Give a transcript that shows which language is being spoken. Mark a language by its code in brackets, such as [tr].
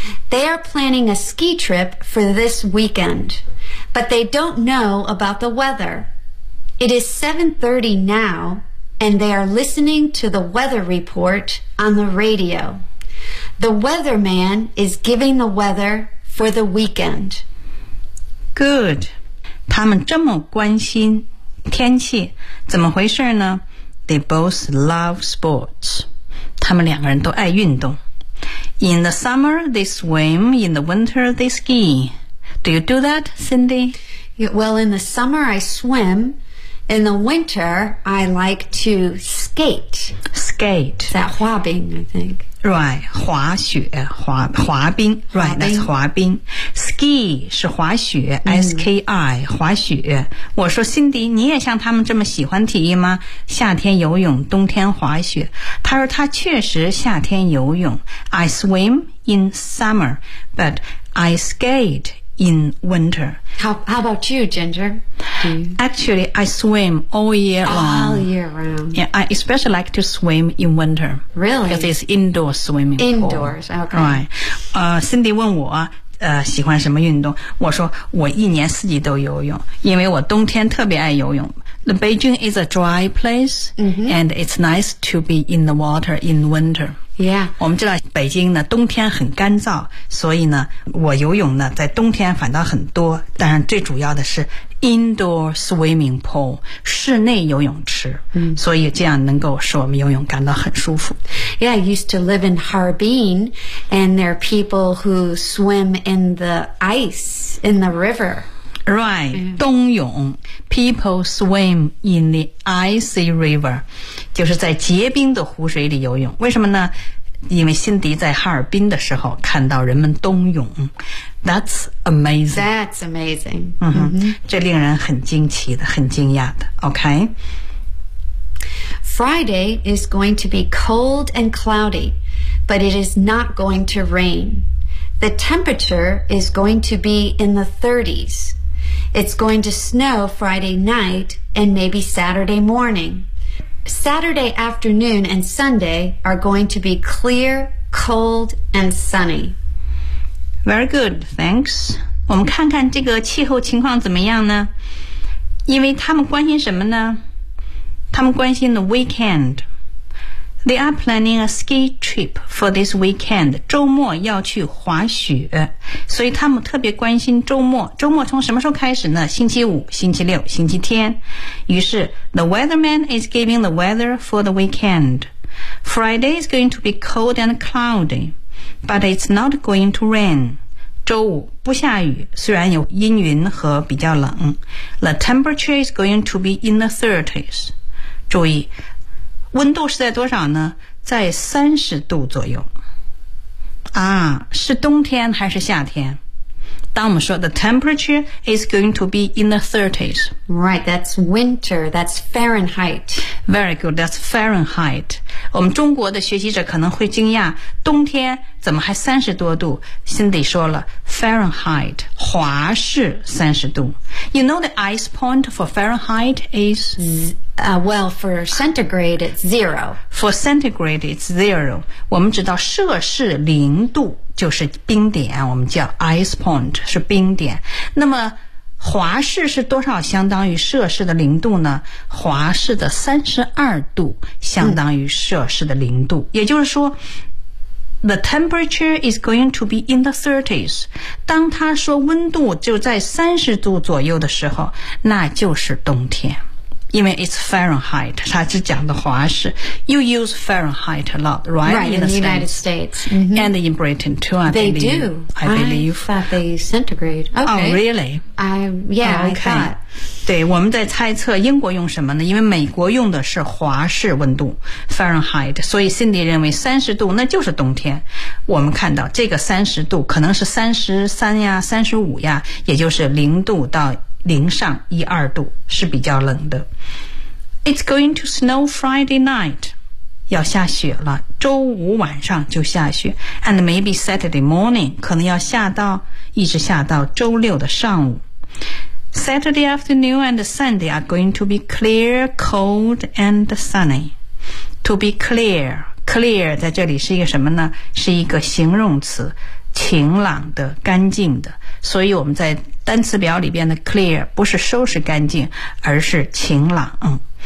[en] They are planning a ski trip for this weekend. But they don't know about the weather. It is 7:30 now, and they are listening to the weather report on the radio. The weatherman is giving the weather for the weekend. Good. [zh] 他们这么关心天气，怎么回事呢？ [en] They both love sports. [zh] 他们两个人都爱运动。 [en] In the summer, they swim. In the winter, they ski. Do you do that, Cindy? Well, in the summer, I swim. In the winter, I like to skate. Skate. Is that 滑冰, I think. Right. 滑雪, 滑冰。Right, that's 滑冰。 [zh] Ski 是滑雪、嗯、SKI 滑雪。我说辛迪，你也像他们这么喜欢体育吗？夏天游泳，冬天滑雪。他说他确实夏天游泳。 [en] I swim in summer, but I skate in winter. How about you, Ginger? Actually, I swim all year long. All year round. Yeah, I especially like to swim in winter. Really? Because it's indoor swimming pool. Indoors, okay. Right. [zh] Cindy 问我喜欢什么运动，我说我一年四季都游泳，因为我冬天特别爱游泳。 [en] The Beijing is a dry place、 mm-hmm. and it's nice to be in the water in winter. Yeah. [zh] 我们知道北京呢冬天很干燥，所以呢我游泳呢在冬天反倒很多，但是最主要的是 [en] indoor swimming pool, [zh] 室内游泳池、 mm-hmm. 所以这样能够使我们游泳感到很舒服。 [en] Yeah, I used to live in Harbin, and there are people who swim in the ice, in the river. [zh] Right,、mm-hmm. 冬泳 [en] people swim in the icy river, [zh] 就是在结冰的湖水里游泳。为什么呢？因为辛迪在哈尔滨的时候看到人们冬泳。 [en] That's amazing. That's amazing.、 Mm-hmm. Mm-hmm. [zh] 这令人很惊奇的，很惊讶的。 [en] Okay? Friday is going to be cold and cloudy, but it is not going to rain. The temperature is going to be in the 30s. It's going to snow Friday night and maybe Saturday morning. Saturday afternoon and Sunday are going to be clear, cold, and sunny. Very good, thanks. [zh] 我们看看这个气候情况怎么样呢？因为他们关心什么呢？他们关心 [en] the weekend. They are planning a ski trip for this weekend. [zh] 周末要去滑雪，所以他们特别关心周末。周末从什么时候开始呢？星期五、星期六、星期天。于是 [en] the weatherman is giving the weather for the weekend. Friday is going to be cold and cloudy, but it's not going to rain. [zh] 周五不下雨，虽然有阴云和比较冷。 [en] The temperature is going to be in the 30s. [zh] 注意温度是在多少呢？在30度左右啊。是冬天还是夏天？当我们说 [en] the temperature is going to be in the 30s. Right, that's winter, that's Fahrenheit. Very good, that's Fahrenheit. [zh] 我们中国的学习者可能会惊讶，冬天怎么还30多度？ Cindy 说了 Fahrenheit, 华氏30度。 [en] You know the ice point for Fahrenheit is... Well, for centigrade, it's zero. For centigrade, it's zero. [zh] 我们知道摄氏零度就是冰点，我们叫 ice point, 是冰点。那么华氏是多少相当于摄氏的零度呢？华氏的32度相当于摄氏的零度。也就是说 [en] the temperature is going to be in the 30s. [zh] 当他说温度就在30度左右的时候，那就是冬天。因为 [en] it's Fahrenheit, [zh] 它是讲的华氏 [en] You use Fahrenheit a lot, right? Right, in the United States. And in Britain too, I they believe. They do. I believe. I thought they centigrade. Okay. Oh, really? Yeah, okay. I thought. [zh] 对，我们在猜测英国用什么呢？因为美国用的是华氏温度 Fahrenheit, 所以 Cindy 认为30度那就是冬天。我们看到这个30度可能是33呀 ,35 呀，也就是0度到零上一二度是比较冷的。 [en] It's going to snow Friday night. [zh] 要下雪了，周五晚上就下雪。 [en] And maybe Saturday morning, [zh] 可能要下到，一直下到周六的上午。 [en] Saturday afternoon and Sunday are going to be clear, cold and sunny. To be clear, [zh] clear 在这里是一个什么呢？是一个形容词，晴朗的，干净的。所以我们在单词表里边的 clear 不是收拾干净，而是晴朗。